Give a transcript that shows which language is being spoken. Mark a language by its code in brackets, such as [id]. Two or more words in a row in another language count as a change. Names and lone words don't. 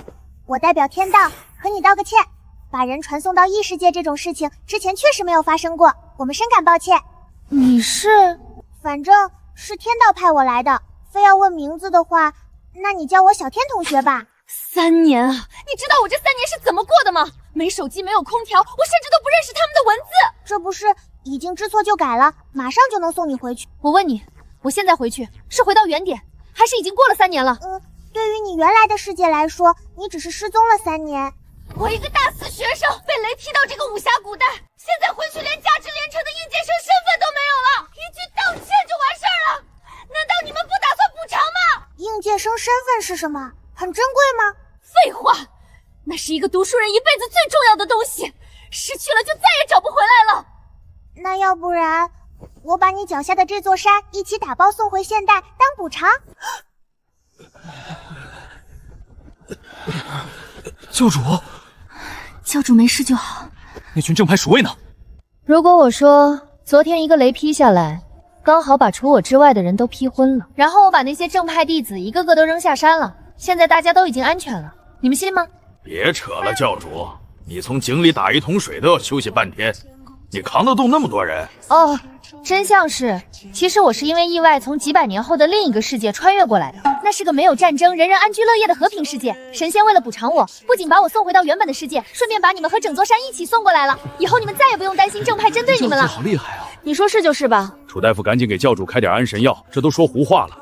[zh] 我代表天道和你道个歉，把人传送到异世界这种事情之前确實沒有發生過，我們深感抱歉。你是？反正是天道派我來的，非要問名字的話，那你叫我小天同學吧。 3年啊，你知道我這3年是怎麼過的嗎？沒手機，沒有空調，我甚至都不認識他們的文字。這不是已經知錯就改了，馬上就能送你回去。我問你，我現在回去是回到原點，還是已經過了3年了？對於你原來的世界來說，你只是失蹤了3年。我一個大四學生被雷劈到這個武俠古代，現在回去連價值連城的應屆生身份都沒有了，一句道歉就完事兒了。難道你們不打算補償嗎？應屆生身份是什麼？很珍貴嗎？廢話，那是一個讀書人一輩子最重要的東西，失去了就再也找不回來了。那要不然，我把你腳下的這座山一起打包送回現代當補償。教主沒事就好。那群正派鼠衛呢？如果我說昨天一個雷劈下來，剛好把除我之外的人都劈昏了，然後我把那些正派弟子一個個都扔下山了，現在大家都已經安全了，你們信嗎？別扯了，教主，你從井裡打一桶水都要休息半天，你扛得動那麼多人？哦，真相是，其實我是因為意外從幾百年後的另一個世界穿越過來的，那是個沒有戰爭、人人安居樂業的和平世界。神仙為了補償我，不僅把我送回到原本的世界，順便把你們和整座山一起送過來了。以後你們再也不用擔心正派針對你們了。好厲害啊！你說是就是吧？楚大夫，趕緊給教主開點安神藥，這都說胡話了。